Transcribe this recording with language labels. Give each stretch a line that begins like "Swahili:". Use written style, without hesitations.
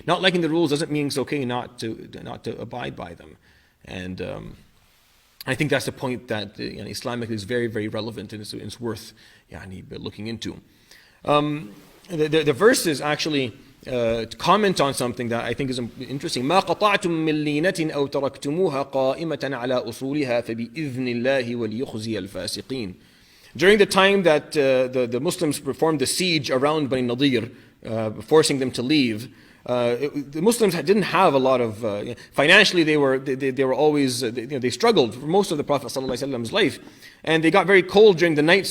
English: Not liking the rules doesn't mean it's okay not to abide by them. And I think that's the point that Islamic is very, very relevant, and it's worth looking into. The verses actually comment on something that I think is interesting.
Arabic: ما قطعتم من لينة أو تركتموها قائمة على أصولها فبإذن الله وليخزي الفاسقين.
English: During the time that the Muslims performed the siege around Bani Nadir, forcing them to leave, the Muslims didn't have a lot of financially. They were always they struggled for most of the Prophet ﷺ's life, and they got very cold during the night.